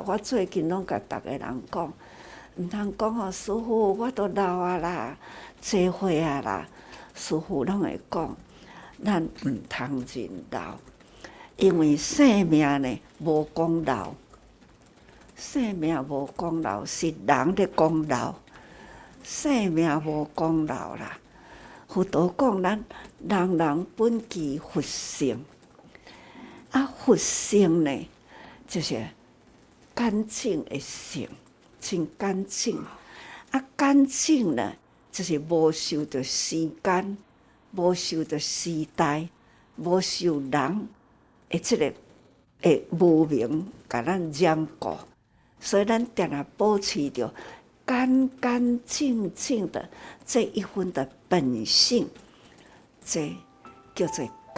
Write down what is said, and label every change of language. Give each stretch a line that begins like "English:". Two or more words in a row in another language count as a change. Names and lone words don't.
Min Nan Chinese: 我最近拢甲逐个人讲，毋通讲师父我都老啊啦，做伙啊啦。师父拢会讲，咱毋通认老，因为生命呢无讲老，生命无讲老，是人咧讲老。生命无讲老啦，佛陀讲咱人人本具佛性，佛性呢就是干净的性，真干净。干净呢就是无受到时间，无受到时代，无受人的这个的无明甲咱染过，所以咱定定保持着干干净净的这一份的本性，这叫做觉。